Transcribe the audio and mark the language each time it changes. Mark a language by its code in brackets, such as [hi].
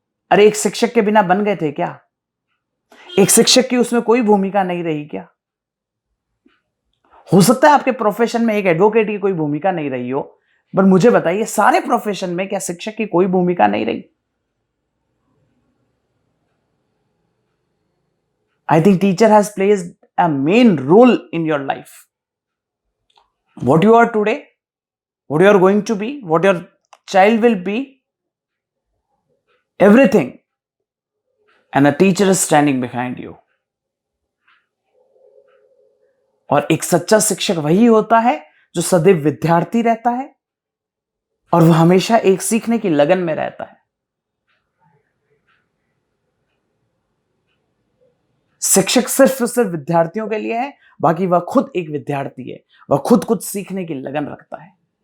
[hi] अरे एक शिक्षक के बिना बन गए थे क्या? एक शिक्षक की उसमें कोई भूमिका नहीं रही क्या? हो सकता है आपके प्रोफेशन में एक एडवोकेट की कोई भूमिका नहीं रही हो, पर मुझे बताइए सारे प्रोफेशन में क्या शिक्षक की कोई भूमिका नहीं रही? [en] I think teacher has played a main role in your life. What you are today, what you are going to be, what your child will be, everything. And a teacher is standing behind you. [hi] और एक सच्चा शिक्षक वही होता है जो सदैव विद्यार्थी रहता है, और वह हमेशा एक सीखने की लगन में रहता है। शिक्षक सिर्फ और सिर्फ विद्यार्थियों के लिए है, बाकी वह खुद एक विद्यार्थी है, वह खुद कुछ सीखने की लगन रखता है।